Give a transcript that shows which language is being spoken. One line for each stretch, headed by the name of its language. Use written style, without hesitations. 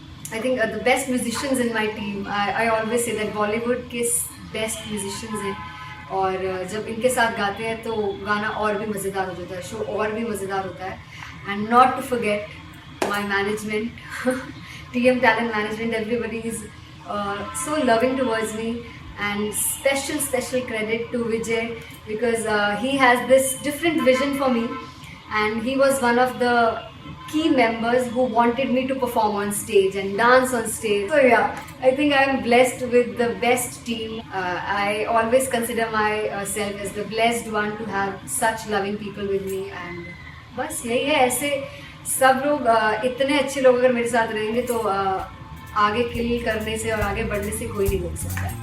English: I think the best musicians in my team, I always say that Bollywood
Hindi: के
English: best musicians
Hindi: हैं और जब इनके साथ गाते हैं तो गाना और भी मज़ेदार हो जाता है, शो और भी मज़ेदार होता है।
English: And not to forget my management, TM Talent Management, everybody is so loving towards me and special credit to Vijay because he has this different vision for me and he was one of the key members who wanted me to perform on stage and dance on stage. So yeah, I think I am blessed with the best team. I always consider myself as the blessed one to have such loving people with me and
Hindi: बस यही है। ऐसे सब लोग इतने अच्छे लोग अगर मेरे साथ रहेंगे तो आगे किल करने से और आगे बढ़ने से कोई नहीं रोक सकता।